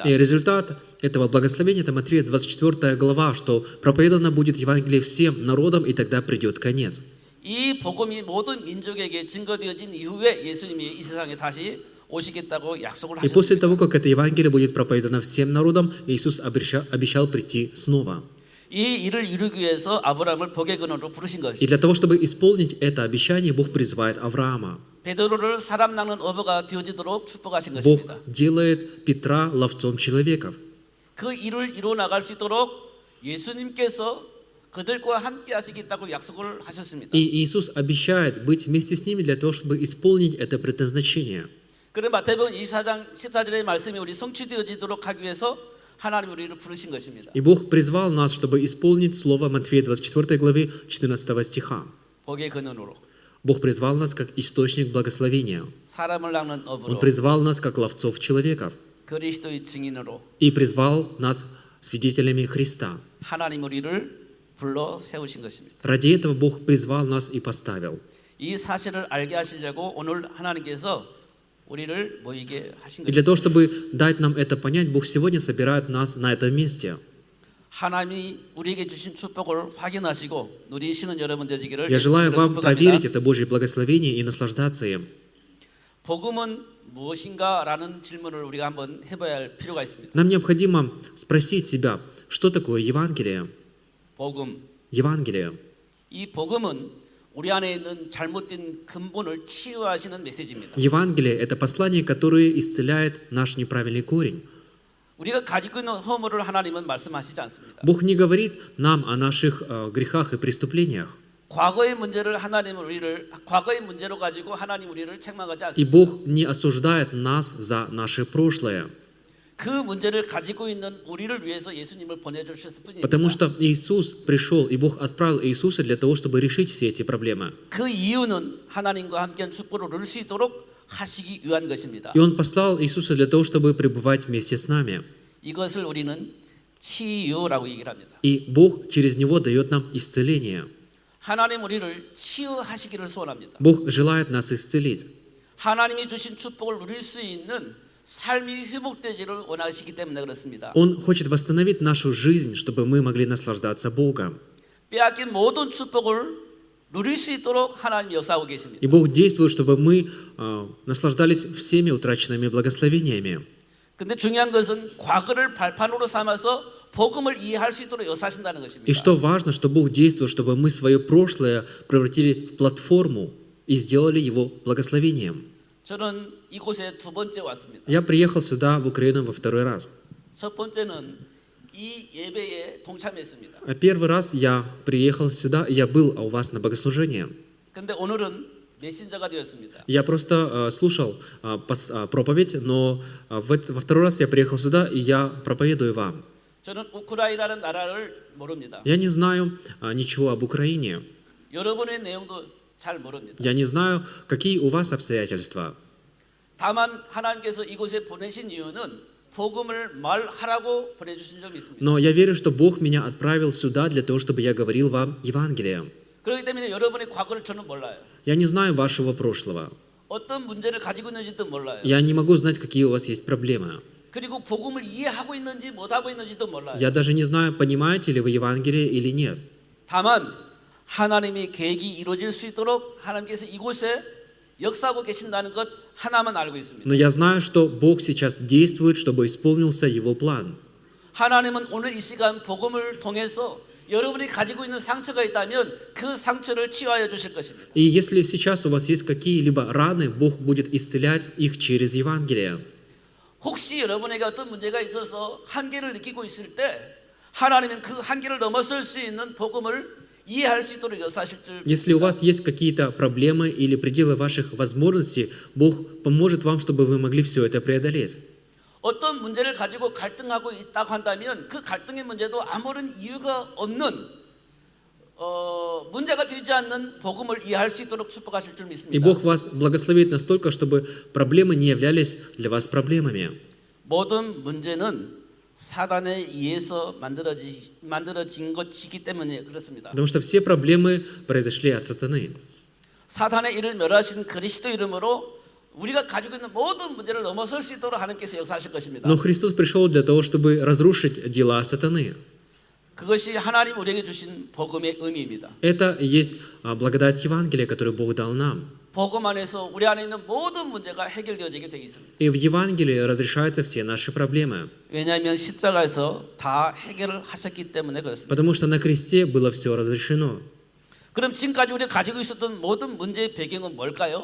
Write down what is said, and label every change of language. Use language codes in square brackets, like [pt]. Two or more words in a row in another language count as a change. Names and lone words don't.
[ru] И результат этого благословения, это Матфея 24 глава, что проповедано будет Евангелие всем народам, и тогда придет конец. [ko] 이 복음이 모든 민족에게 증거되어진 이후에 예수님이 이 세상에 다시 오시겠다고 약속을 [ru] И после [ko] 하셨습니다. [ru] того, как это Евангелие будет проповедано всем народам, Иисус обещал прийти снова. [ko] 이 일을 이루기 위해서 아브라함을 복의 근원으로 부르신 [ru] И [ko] 것입니다. [ru] для того, чтобы исполнить это обещание, Бог призывает Авраама. [ko] 베드로를 사람 낚는 어부가 되어지도록 축복하신 [ru] Бог [ko] 것입니다. [ru] делает Петра ловцом человеков. [ko] 그 일을 이루어 나갈 수 있도록 예수님께서 그들과 함께 하시겠다고 약속을 하셨습니다. [ru] И Иисус обещает быть вместе с ними для того, чтобы исполнить это предназначение. [ko] 그런 마태복음 24장 14절의 말씀이 우리 성취되어지도록 하기 위해서 하나님 우리를 부르신 것입니다. [ru] И Бог призвал нас, чтобы исполнить слово Матфея 24 главы 14 стиха. [ko] 복의 근원으로 [ru] Бог призвал нас как источник благословения. [ko] 사람을 낚는 [ru] Он [ko] 어부로 [ru] призвал нас как ловцов человеков. [ko] 그리스도의 증인으로 [ru] И призвал нас свидетелями Христа. [ko] 하나님 우리를 불러 세우신 것입니다. [ru] Ради этого Бог призвал нас и поставил. [ko] 이 사실을 알게 하시려고 오늘 하나님께서 우리를 모이게 하신 [ru] И для [ko] 것입니다. [ru] того, чтобы дать нам это понять, Бог сегодня собирает нас на этом месте. [ko] 하나님이 우리에게 주신 축복을 확인하시고 누리시는 여러분 되시기를 [ru] Я желаю [ko] 예수님으로 [ru] вам проверить [ko] 축복합니다. [ru] это Божье благословение и наслаждаться им. [ko] 복음은 무엇인가라는 질문을 우리가 한번 해봐야 할 필요가 있습니다. [ru] Нам необходимо спросить себя, что такое Евангелие? [ko] 복음, [ru] Евангелие. [ko] 이 복음은 우리 안에 있는 잘못된 근본을 치유하시는 메시지입니다. [ru] Евангелие – это послание, которое исцеляет наш неправильный корень. [ko] 우리가 가지고 있는 허물을 하나님은 말씀하시지 않습니다. [ru] Бог не говорит нам о наших грехах и преступлениях. [ko] 과거의 문제를 과거의 문제로 가지고 하나님 우리를 책망하지 [ru] И [ko] 않습니다. [ru] Бог не осуждает нас за наше прошлое, [ko] 그 문제를 가지고 있는 우리를 위해서 예수님을 보내주셨을 뿐입니다. [ru] потому что Иисус пришел, и Бог отправил Иисуса для того, чтобы решить все эти проблемы. [ko] 그 이유는 하나님과 함께한 축복을 누릴 수 있도록 하시기 위한 것입니다. [ru] И Он послал Иисуса для того, чтобы пребывать вместе с нами. [ko] 이것을 우리는 치유라고 얘기를 합니다. [ru] И Бог через Него дает нам исцеление. [ko] 하나님 우리를 치유하시기를 소원합니다. [ru] Бог желает нас исцелить. [ko] 하나님이 주신 축복을 누릴 수 있는 삶이 회복되기를 원하시기 때문에 그렇습니다. [ru] Он хочет восстановить нашу жизнь, чтобы мы могли наслаждаться Богом. [ko] 빼앗긴 모든 축복을 누릴 수 있도록 하나님 역사하고 계십니다. [ru] И Бог действует, чтобы мы наслаждались всеми утраченными благословениями. [ko] 근데 중요한 것은 과거를 발판으로 삼아서 복음을 이해할 수 있도록 역사하신다는 [ru] И [ko] 것입니다. [ru] что важно, что Бог действует, чтобы мы свое прошлое превратили в платформу и сделали его благословением. [ko] 저는 이곳에 두 번째 왔습니다. [ru] Я приехал сюда, в Украину, во второй раз. [ko] 첫 번째는 이 예배에 동참했습니다. [ru] Первый раз я приехал сюда, и я был у вас на богослужении. [ko] 근데 오늘은 메신저가 되었습니다. [ru] Я просто слушал проповедь, но во второй раз я приехал сюда, и я проповедую вам. [ko] 저는 우크라이나라는 나라를 모릅니다. [ru] Я не знаю ничего об Украине. [ko] 여러분의 내용도 잘 모릅니다. [ru] Я не знаю, какие у вас обстоятельства. [ko] 다만 하나님께서 이곳에 보내신 이유는 복음을 말하라고 보내주신 점이 있습니다. [ru] Но я верю, что Бог меня отправил сюда для того, чтобы я говорил вам Евангелие. [ko] 그렇기 때문에 여러분의 과거를 저는 몰라요. [ru] Я не знаю вашего прошлого. [ko] 어떤 문제를 가지고 있는지도 몰라요. [ru] Я не могу знать, какие у вас есть проблемы. [ko] 그리고 복음을 이해하고 있는지 못하고 있는지도 몰라요. [ru] Я даже не знаю, понимаете ли вы Евангелие или нет. [ko] 다만 하나님의 계획이 이루어질 수 있도록 하나님께서 이곳에 역사하고 계신다는 것 하나만 알고 있습니다. [ru] Но я знаю, что Бог сейчас действует, чтобы исполнился Его план. [ko] 하나님은 오늘 이 시간 복음을 통해서 여러분이 가지고 있는 상처가 있다면 그 상처를 치유하여 주실 것입니다. [ru] И если сейчас у вас есть какие-либо раны, Бог будет исцелять их через Евангелие. [ko] 혹시 여러분에게 어떤 문제가 있어서 한계를 느끼고 있을 때 하나님은 그 한계를 넘어설 수 있는 복음을 이해할 수 있도록 역사하실 줄 [ru] Если у [ko] 믿습니다. [ru] вас есть какие-то проблемы или пределы ваших возможностей, Бог поможет вам, чтобы вы могли все это преодолеть. [ko] 어떤 문제를 가지고 갈등하고 있다고 한다면 그 갈등의 문제도 아무런 이유가 없는 문제가 되지 않는 복음을 이해할 수 있도록 축복하실 줄 [ru] И [ko] 믿습니다. [ru] Бог вас благословит настолько, чтобы проблемы не являлись для вас проблемами. [ko] 모든 문제는 사단에 의해서 만들어진 것이기 때문에 그렇습니다. [ru] Потому что все проблемы произошли от сатаны. [ko] 사단의 일을 멸하신 그리스도 이름으로 우리가 가지고 있는 모든 문제를 넘어설 수 있도록 하나님께서 역사하실 것입니다. [ru] Но Христос пришел для того, чтобы разрушить дела сатаны. [ko] 그것이 하나님 우리에게 주신 복음의 의미입니다. [ru] Это и есть благодать Евангелия, которую Бог дал нам. [ko] 복음 안에서 우리 안에 있는 모든 문제가 해결되어지게 되어 있습니다. [ru] И в Евангелии разрешаются все наши проблемы. [ko] 왜냐하면 십자가에서 다 해결을 하셨기 때문에 그렇습니다. [ru] Потому что на кресте было все разрешено. [ko] 그럼 지금까지 우리가 가지고 있었던 모든 문제의 배경은 뭘까요?